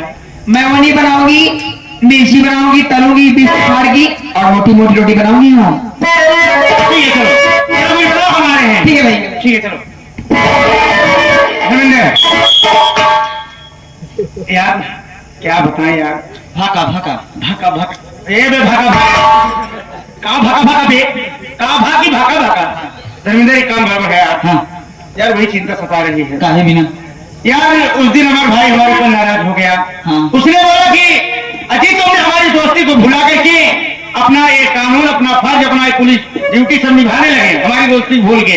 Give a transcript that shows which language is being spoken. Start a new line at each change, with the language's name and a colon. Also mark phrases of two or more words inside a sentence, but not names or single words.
Hindi: मैं वो नहीं बनाऊंगी, मिर्ची बनाऊंगी, तलूंगी, बिस्कुट की और मोटी मोटी रोटी बनाऊंगी। हाँ ठीक है चलो बनाओ हमारे हैं। ठीक है भैया ठीक है चलो यार क्या बताएं यार, भाका भाका भाका भाका ए बे भाका भाका का भाका भाका बे का भाकी भाका भाका धर्मेंद्र एक काम गड़बड़ है यार। हाँ यार वही चिंता सता रही है। काहे बिना यार उस दिन हमारा भाई हमारे ऊपर नाराज हो गया। हाँ। उसने बोला कि अजी तुमने हमारी दोस्ती को भुला करके अपना ये कानून अपना फर्ज अपना पुलिस ड्यूटी सब निभाने लगे, हमारी दोस्ती भूल गए।